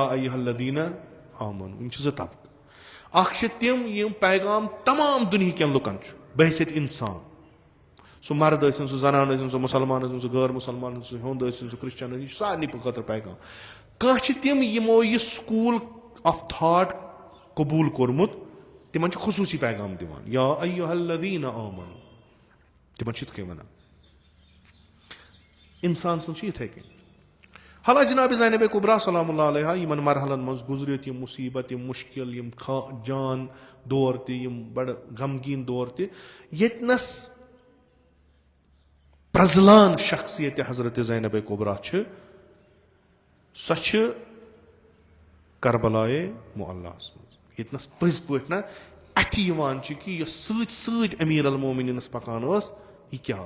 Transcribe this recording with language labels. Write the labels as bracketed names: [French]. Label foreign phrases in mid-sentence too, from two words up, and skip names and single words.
[Arabic] اَیُّہا الذیٖنَ آمَنوٗ [Kashmiri] یِم چھِ زٕ طبقہٕ اکھ چھِ تِم یِم پیغام تمام دُنہِکٮ۪ن لُکن چھُ بحثیت اِنسان سُہ مرد ٲسِن سُہ زنان ٲسِن سُہ مُسلمان ٲسِن سُہ غٲر مُسلمان ٲسِن سُہ ہیوٚنٛد ٲسِن سُہ کرٛسچن ٲسِن یہِ چھُ سارنٕے خٲطرٕ پیغام کانٛہہ چھِ تِم یِمو یہِ [English] school of thought [Kashmiri] قبوٗل کوٚرمُت تِمن چھُ خصوٗصی پیغام دِوان [Arabic] یا اَیُّہا الذیٖنَ آمَنوٗ [Kashmiri] تِمن چھِ یِتھ کٔنۍ وَنان اِنسان سٕنٛز چھِ یِتھٕے کٔنۍ حالانکہِ جِنابِ زینبِ کُبرا [Arabic] سلام اللہ علیہا [Kashmiri] یِمن مرحلن منٛز گُزرِتھ یِم مُصیٖبت یِم مُشکِل یِم جان دور تہِ یِم بڑٕ غمگیٖن دور تہِ ییٚتنس پرٛزلان شخصیت حضرت زینبِ کُبرا چھِ سۄ چھِ کربلایے معلیٰ ہس منٛز ییٚتنس پٔزۍ پٲٹھۍ نہ اَتھِ یِوان چھُ کہِ یۄس سۭتۍ سۭتۍ امیٖر المومنیٖنس پکان ٲس یہِ کیاہ